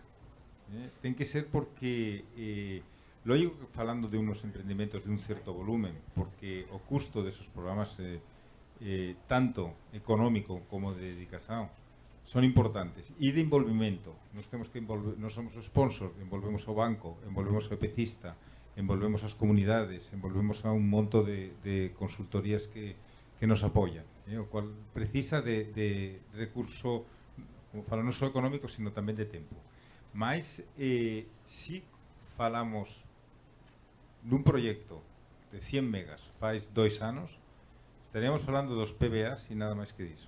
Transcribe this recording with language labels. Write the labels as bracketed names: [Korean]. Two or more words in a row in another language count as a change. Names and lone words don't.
[Portuguese] Tem que ser porque, lógico que falando de uns empreendimentos de um certo volumen, porque o custo desses programas, tanto económico como de dedicação, são importantes. E de envolvimento, nós temos que envolver, nós somos os sponsors, envolvemos ao banco, envolvemos ao EPCista, envolvemos as comunidades, envolvemos [Galician] a un monto de consultorías que nos apoyan, o cual precisa de recurso, como falo, non só económico, sino tamén de tempo. Mas, si falamos dun proxecto de 100 megas faz 2 anos, estaríamos falando dos PBAs e nada máis que disso.